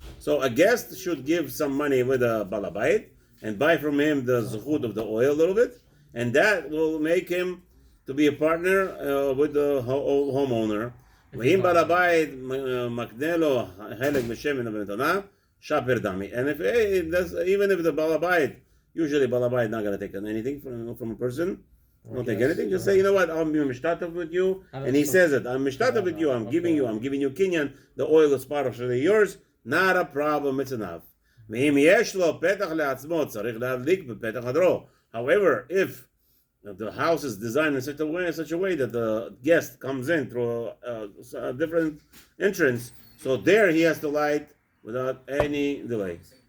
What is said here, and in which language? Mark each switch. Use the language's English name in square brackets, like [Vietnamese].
[English] So a guest should give some money with a בעל הבית and buy from him the zechut of the oil a little bit, and that will make him to be a partner with the homeowner. [Hebrew] ואם בעל הבית מקנה לו חלק משמן במתנה, שפר דמי. [English] And even if the בעל הבית, usually בעל הבית not going to take anything from a person, don't take anything, just say, you know what, I'm mishtatef with you, and he says it, I'm mishtatef with you, I'm giving you kinyan, the oil is part of yours, not a problem, it's enough. [Hebrew] ואם יש לו פתח לעצמו, צריך להדליק בפתח הדרו. [English] However, if the house is designed in such a way that the guest comes in through a different entrance, so there he has to light without any delay.